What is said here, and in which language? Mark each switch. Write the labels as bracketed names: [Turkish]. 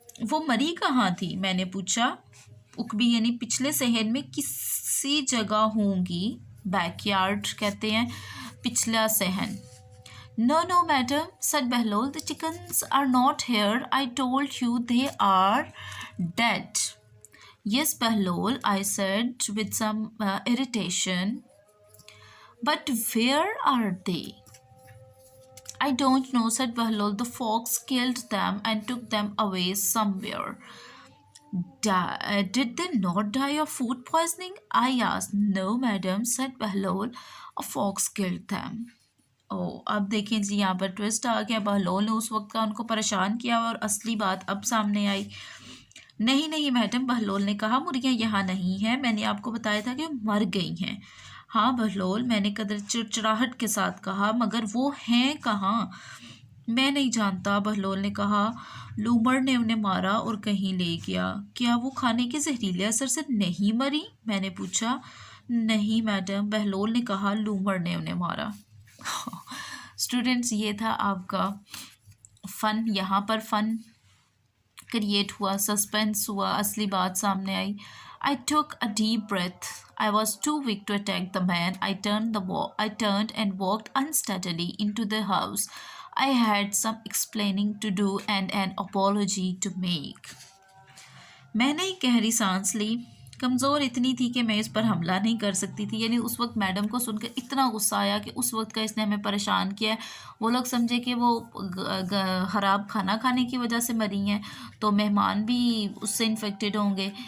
[Hindi] वो मरी कहाँ थी, मैंने पूछा। उकबी यानी पिछले सहन में किसी जगह होंगी। बैकयार्ड कहते हैं पिछला सहन। [English] No, no, madam, said Bahlol. The chickens are not here. I told you they are dead. Yes, Bahlol, I said with some irritation. But where are they? I don't know, said Bahlol. The fox killed them and took them away somewhere. Did they not die of food poisoning? I asked. No, madam, said Bahlol. A fox killed them. [Hindi] ओ अब देखें जी, यहाँ पर twist आ गया। बहलोल ने उस वक्त का उनको परेशान किया और असली बात अब सामने आई। नहीं नहीं मैडम, बहलोल ने कहा, मुर्गियाँ यहाँ नहीं हैं, मैंने आपको बताया था कि मर गई हैं। हाँ बहलोल, मैंने कदर चिड़चिड़ाहट के साथ कहा, मगर वो हैं कहाँ? मैं नहीं जानता, बहलोल ने कहा। लूमड़ ने उन्हें मारा और कहीं ले गया। क्या वो खाने के जहरीले असर से नहीं मरी? मैंने पूछा। नहीं मैडम, बहलोल ने कहा, लूमड़ ने उन्हें मारा। स्टूडेंट्स, ये था आपका फ़न। यहाँ पर फ़न क्रिएट हुआ, सस्पेंस हुआ, असली बात सामने आई। [English] I took a deep breath. I was too weak to attack the man. I turned and walked unsteadily into the house. I had some explaining to do and an apology to make. [Hindi] मैंने एक गहरी सांस ली। कमज़ोर इतनी थी कि मैं इस पर हमला नहीं कर सकती थी। यानी उस वक्त मैडम को सुनकर इतना गुस्सा आया कि उस वक्त का इसने हमें परेशान किया है। वो लोग समझे कि वो ख़राब खाना खाने की वजह से मरी हैं, तो मेहमान भी उससे इन्फेक्टेड होंगे।